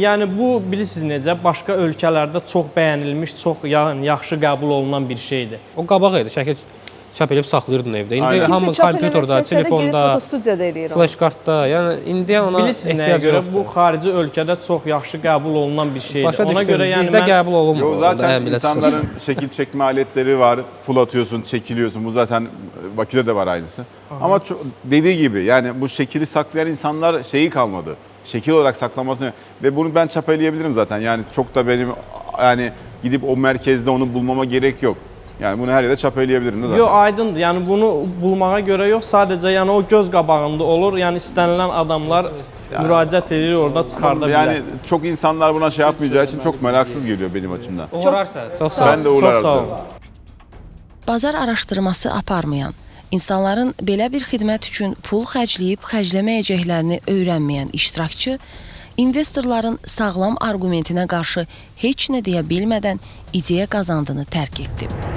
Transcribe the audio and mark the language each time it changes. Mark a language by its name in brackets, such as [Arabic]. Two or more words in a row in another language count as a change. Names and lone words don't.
[Azerbaijani] Yəni bu bilirsiniz necə, başqa ölkələrdə çox bəyənilmiş, çox yaxşı qəbul olunan bir şeydir. O qabaq idi, şəkil çap edib saxlayırdın evdə. İndi hamı kompüterdə, telefonda, fotostudiyada eləyir. flash kartda, yəni indi ona bilirsiniz nəyə görə bu xarici ölkədə çox yaxşı qəbul olunan bir şeydir. Başa Ona düşdüm, görə yəni bizdə qəbul olunmur. [Turkish] Zaten insanların şekil çekme aletleri var. Full atıyorsun, çekiliyorsun. Bu zaten Bakü'de de var aynısı. Ama dediği gibi yani bu şekili saklayan insanlar şeyi kalmadı. Şekil olarak saklamasını ve bunu ben çapalayebilirim zaten. Yani çok da benim yani gidip o merkezde onu bulmama gerek yok. Yani bunu her yerde çapalayebilirim zaten. [Azerbaijani] Yox, aydındır. Yəni bunu bulmağa görə yox, sadəcə yəni o göz qabağında olur. Yəni istənilən adamlar müraciət edir, orada çıxarda bilər. [Turkish] Yani çok insanlar buna şey yapmayacağı için çok meraksız geliyor benim açımdan. [Azerbaijani] Çox sağ ol. [Turkish] Ben de uğrarım. [Azerbaijani] Çox sağ ol. Bazar araşdırması aparmayan, insanların belə bir xidmət üçün pul xərcləyib xərcləməyəcəklərini öyrənməyən iştirakçı, investorların sağlam arqumentinə qarşı heç nə deyə bilmədən ideya qazandığını tərk etdi.